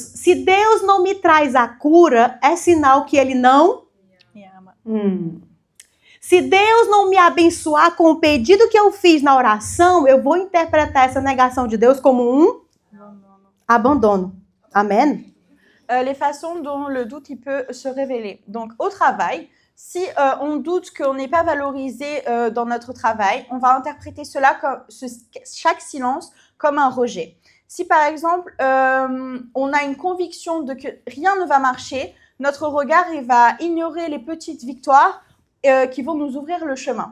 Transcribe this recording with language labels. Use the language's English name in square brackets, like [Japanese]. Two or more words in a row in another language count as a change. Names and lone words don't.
[Portuguese] Se Deus não me traz a cura, é sinal que Ele não... Se Deus não me abençoar com o pedido que eu fiz na oração, eu vou interpretar essa negação de Deus como um abandono. Amém? [French] Les façons dont le doute il peut se révéler. Donc, au travail, si on doute qu'on n'est pas valorisé dans notre travail, on va interpréter chaque silence comme un rejet. Si par exemple, on a une conviction de que rien ne va marcher, notre regard il va ignorer les petites victoires qui vont nous ouvrir le chemin.